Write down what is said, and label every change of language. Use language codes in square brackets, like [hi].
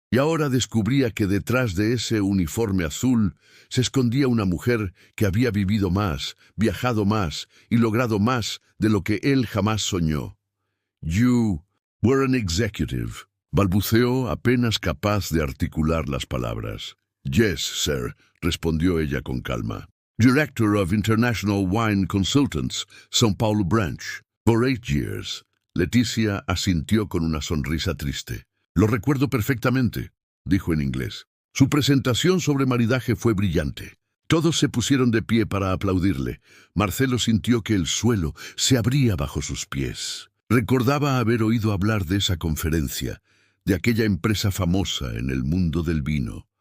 [es] Y ahora descubría que detrás de ese uniforme azul se escondía una mujer que había vivido más, viajado más y logrado más de lo que él jamás soñó. [en] You were an executive, [es] balbuceó apenas capaz de articular las palabras. [en] Yes, sir, [es] respondió ella con calma. [en] Director of International Wine Consultants, São Paulo Branch, for 8 years. [es] Leticia asintió con una sonrisa triste. Lo recuerdo perfectamente, dijo en inglés. Su presentación sobre maridaje fue brillante. Todos se pusieron de pie para aplaudirle. Marcelo sintió que el suelo se abría bajo sus pies. Recordaba haber oído hablar de esa conferencia, de aquella empresa famosa en el mundo del vino.